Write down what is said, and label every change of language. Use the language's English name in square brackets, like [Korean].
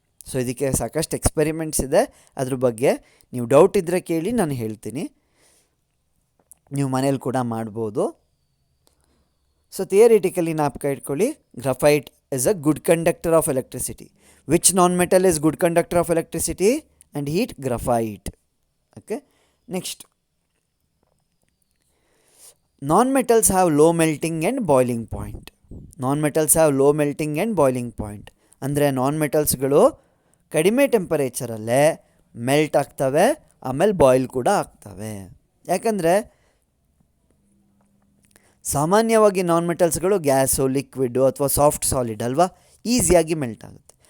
[Kannada] So ಇದಕ್ಕೆ ಸಾಕಷ್ಟು experiments ಇದೆ, ಅದ್ರ ಬಗ್ಗೆ ನೀವು ಡೌಟ್ ಇದ್ದರೆ ಕೇಳಿ, ನಾನು ಹೇಳ್ತೀನಿ, ನೀವು ಮನೇಲಿ ಕೂಡ ಮಾಡ್ಬೋದು. [English] so theoretically [Kannada] ಜ್ಞಾಪಕ ಇಟ್ಕೊಳ್ಳಿ, [English] Graphite is a good conductor of electricity. Which non metal is good conductor of electricity and heat? Graphite. Okay, next, non-metals have low melting and boiling point. Non-metals have low melting and boiling point. [Kannada] ಅಂದರೆ ನಾನ್-ಮೆಟಲ್ಸ್ಗಳು ಕಡಿಮೆ ಟೆಂಪರೇಚರಲ್ಲೇ melt ಆಗ್ತವೆ, ಆಮೇಲೆ boil ಕೂಡ ಆಗ್ತವೆ. ಯಾಕಂದರೆ ಸಾಮಾನ್ಯವಾಗಿ ನಾನ್-ಮೆಟಲ್ಸ್ಗಳು gas, liquid ಅಥವಾ soft solid ಅಲ್ವಾ, ಈಸಿಯಾಗಿ ಮೆಲ್ಟ್ ಆಗುತ್ತೆ.